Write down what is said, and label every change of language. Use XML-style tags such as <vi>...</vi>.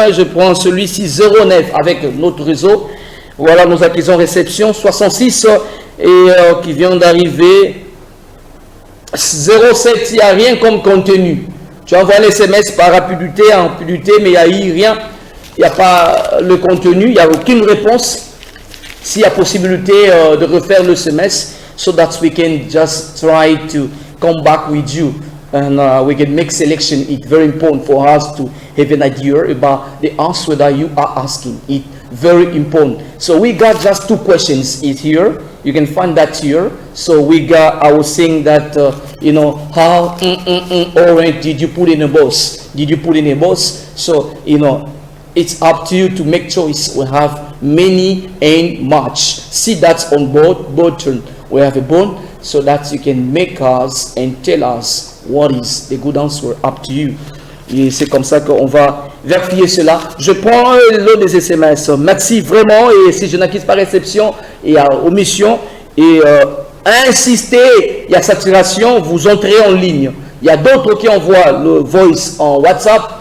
<fr>Je prends celui-ci 09 avec notre réseau. Voilà, nous acquisons réception 66 et qui vient d'arriver 07. Il n'y a rien comme contenu. Tu envoies les SMS par rapidité, mais il n'y a eu rien. Il n'y a pas le contenu, il n'y a aucune réponse. S'il y a possibilité de refaire le SMS,</fr> <en>so that we can just try to come back with you and we can make selection. It's very important for us to have an idea about the answer that you are asking. It's very important. So we got just 2 questions here. You can find that here. So we got, I was saying that, how orange did you put in a box? Did you put in a box? So, it's up to you to make choice. We have many and much. See that's on board button. We have a button so that you can make us and tell us what is the good answer. Up to you.</en> <fr>Et c'est comme ça qu'on va vérifier cela. Je prends l'eau des SMS. Merci vraiment. Et si je n'acquise pas réception et à omission, et insistez, il y a saturation, vous entrez en ligne. Il y a d'autres qui envoient le voice en WhatsApp.</fr>